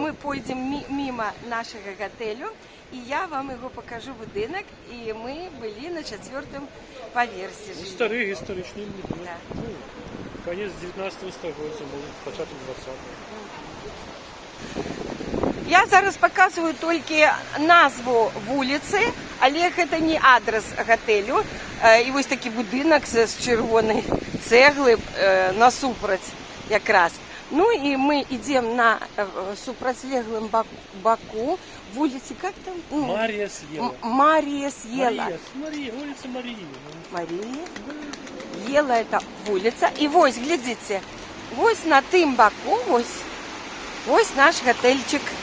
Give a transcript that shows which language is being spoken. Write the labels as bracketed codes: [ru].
[ru] мы пойдем мимо нашего готелю, и я вам его покажу будинок, и мы были на 4-м поверсі. Старый историчный будинок. Да. Ну, конец 19-го столетия, початок 20-го. Я зараз показываю только назву вулицы, але это не адрес готелю. [uk] І ось такий будинок з червоної цегли насупроть якраз. [ru] Ну и мы идем на супротилеглом боку вулицы, как там? Марияс Ела. Марияс Ела. Улица Марии. Мария. Ела это улица. И вот, глядите, вот на тым боку, вот наш готельчик.